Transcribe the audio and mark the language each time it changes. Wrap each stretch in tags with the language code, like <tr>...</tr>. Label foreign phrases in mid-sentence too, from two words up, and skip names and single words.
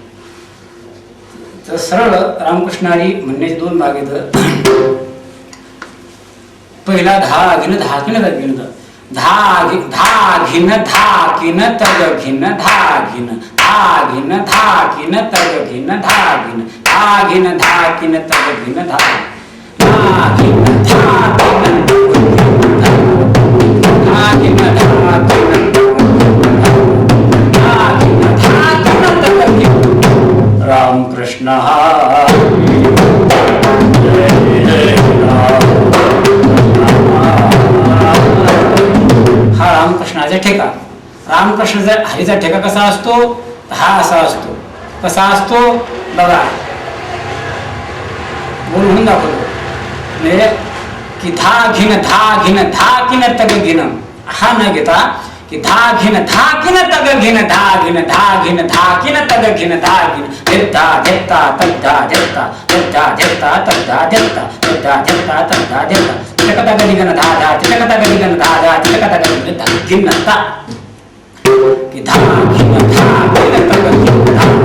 <mr>तर सरळ रामकृष्ण हरी म्हणण्याचे 2 भाग आहेत पहिला धा घिन धा घिन धा घिन धा घिन धा घिन तग घिन धा घिन धा घिन धा घिन तग घिन धा घिन धा घिन धा घिन तग घिन धा घिन रामकृष्ण हा रामकृष्णाचा ठेका रामकृष्णाचा हरीचा ठेका कसा असतो हा असा असतो कसा असतो बघा बोलून दाखवतो की धा घिन धा घिन तग घिन हा न घेता की धा घिन तग घिन धा घिन तग घिन धा घिन धेता धेता तद्धा धेता तद्धा धेता तद्धा धेता तद्धा धेता तद्धा धेता तिलकता गदी गण धा धा तिलकता गदी गण धा धा तिलकता गदी धा घिन ता की धा घिन तग घिन धा</mr>